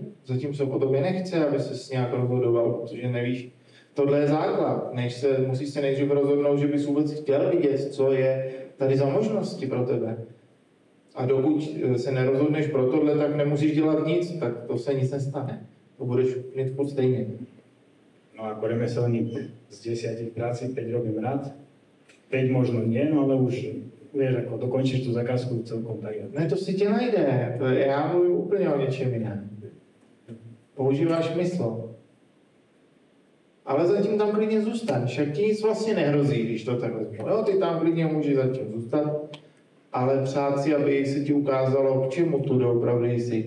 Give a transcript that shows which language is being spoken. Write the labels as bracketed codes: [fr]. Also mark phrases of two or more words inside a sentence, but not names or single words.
[cs] Zatímco po tobě nechce, aby ses nějak rozhodoval, protože nevíš. Tohle je základ. Musíš se nejdřív rozhodnout, že bys vůbec chtěl vidět, co je tady za možnosti pro tebe. A dokud se nerozhodneš pro tohle, tak nemusíš dělat nic, tak to se nic nestane. To budeš mít furt stejně. [sk] No ako remeselník z 10 práci 5 robím rád. 5 možno nie, no ale už vieš, ako dokončíš tu zakázku celkom tak. [cs] Ne, to si tě najde. Já mluvím úplně o něčem jiném. Používáš mysl. Ale zatím tam klidně zůstaň. Však ti nic vlastně nehrozí, když to takhle řeknu. Jo, ty tam klidně můžeš zatím zůstat, ale přát si, aby se ti ukázalo, k čemu tu doopravdy jsi.